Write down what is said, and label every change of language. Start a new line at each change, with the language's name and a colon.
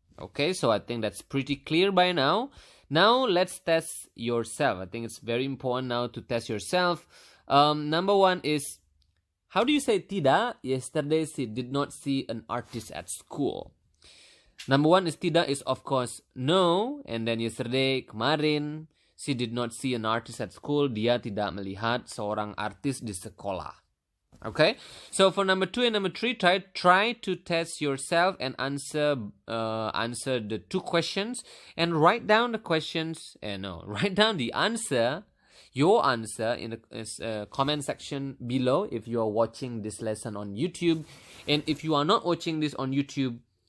English: Okay, so I think that's pretty clear by now. Now let's test yourself. I think it's very important now to test yourself. Number one is, how do you say tidak? Yesterday she did not see an artist at school. Number one is tidak is of course no, and then yesterday, kemarin, she did not see an artist at school.
Indonesian: Dia tidak melihat seorang artis di sekolah.
English: Okay, so for number 2 and number 3, try to test yourself and answer the 2 questions and write down the questions. Write down the answer, your answer in the comment section below if you are watching this lesson on YouTube, and if you are not watching this on YouTube.